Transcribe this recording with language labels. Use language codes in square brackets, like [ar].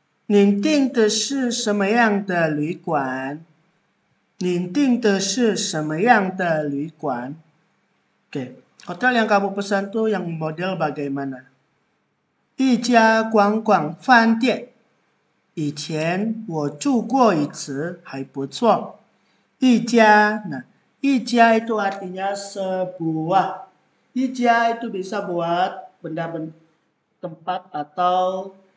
[zh] 您订的是什么样的旅馆？您订的是什么样的旅馆？ [id] Oke, hotel yang kamu pesan tuh yang model bagaimana? [zh] 一家观光饭店。以前我住过一次，还不错。 [id] 一家itu artinya sebuah. Ija itu bisa buat benda tempat atau